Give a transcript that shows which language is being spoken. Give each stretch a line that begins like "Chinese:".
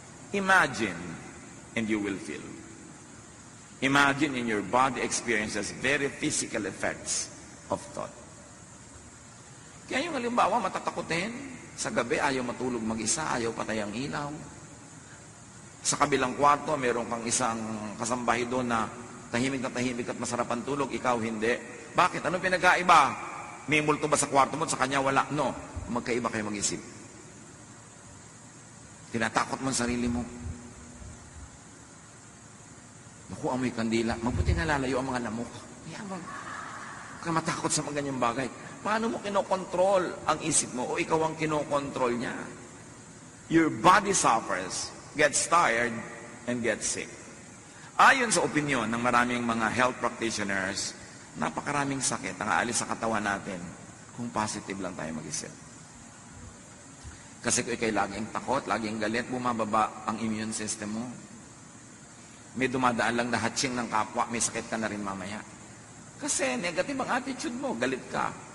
English: Imagine, and you will feel. Imagine in your body experiences very physical effects of thought.
Filipino: Kaya yung halimbawa, matatakotin. Sa gabi, ayaw matulog mag-isa, ayaw patay ang ilaw. Sa kabilang kwarto, meron kang isang kasambahay doon na tahimik at masarap ang tulog, ikaw hindi. Bakit? Anong pinagkaiba? May multo ba sa kwarto mo? Sa kanya wala? No. Magkaiba kayo mag-isip. Tinatakot mo ang sarili mo. Naku, amoy kandila. Mabuti nalalayo ang mga lamok. Huwag ka matakot sa mga ganyang bagay. Paano mo kinokontrol ang isip mo o ikaw ang kinokontrol niya?
English: Your body suffers, gets tired, and gets sick.
Filipino: Ayon sa opinion ng maraming mga health practitioners, napakaraming sakit ang aalis sa katawan natin kung positive lang tayo mag-isip. Kasi kung ikay laging takot, laging galit, bumababa ang immune system mo. May dumadaan lang na hatching ng kapwa, may sakit ka na rin mamaya. Kasi negative ang attitude mo, galit ka.